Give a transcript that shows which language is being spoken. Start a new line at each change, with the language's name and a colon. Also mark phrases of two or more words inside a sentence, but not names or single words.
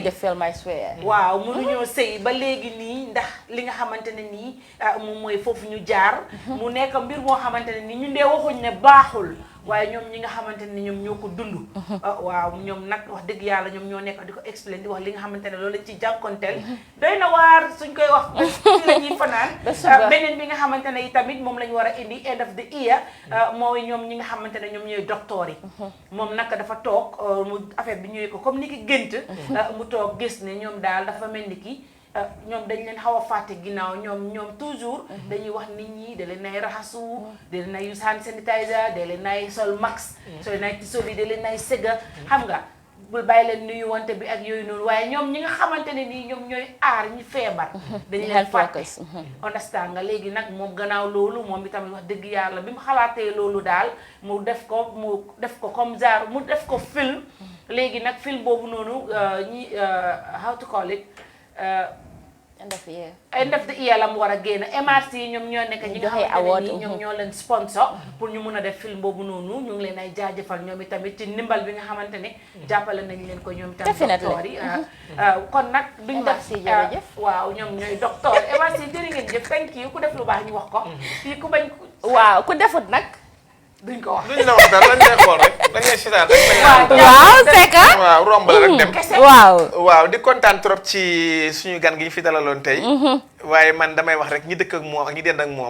Wolof: sëy waaw mënuñoo sëy ba léegi nii ndax li nga xamante ne nii moom mooy foofu ñu jaar mu nekk mbir moo xamante ne nii ñu dee waxuñ ne baaxul waaye ñoom ñi nga xamante ne ñoom ñoo ko dund waaw ñoom nag wax dëgg yàlla ñoom ñoo nekk di ko explain di wax li nga xamante ne loolu lañ ci jànkonteel doy na waar suñ koy wax ci la ñuy fanaan beneen bi nga xamante ne tamit moom lañ war a indi
English: end of the year
Wolof: mooy ñoom ñi nga xamante ne ñoom ñooy docteur yi moom nag dafa toog mu affaire bi ñëwee ko comme ni ki gént mu toog gis ne ñoom daal dafa mel ni ki ñoom dañ leen xaw a fàtte ginnaaw ñoom toujours dañuy wax nit ñi da leen nay raxasu da leen nay
English: use hand sanitizer
Wolof: da leen nay sol max sooy nay tisoli da leen nay sëgga xam nga bul bàyyi leen nuyu wante bi ak yooyu noonu waaye ñoom ñi nga xamante ne nii ñoom ñooy aar ñi feebar dañu leen fàtte understand nga léegi nag moom gannaaw loolu moom itamit wax dëgg yàlla bi mu xalaatee loolu daal mu def ko
French: comme genre
Wolof: mu def ko film léegi nag film boobu noonu ñi
English: how to call it end of the year
Wolof: la mu war a génn MRC ñoom ñoo nekk ñi nga xamante ne nii ñoom ñoo leen sponsor pour ñu mun a def film boobu noonu ñu ngi leen ay jaajëfal ñoom itamit ci ndimbal bi nga xamante ne jàppale nañ leen ko ñoom itamit docteur yi kon nag duñ def waaw ñoom ñooy docteur MRC jërë ngeen jëf
English: thank you
Wolof: ku def lu baax ñu wax ko fii ku bañ waaw ku defut nag duñ ko wax duñ la wax dara lañ lay xool rek dañ lay seetaan rek. waaw
French: c'est que
Wolof: waaw romb la rek dem. waaw di kontaan trop ci suñu gan gi ñu fi dalaloon tey. waaye man damay wax rek ñi dëkk ak moom ak ñi dend ak moom.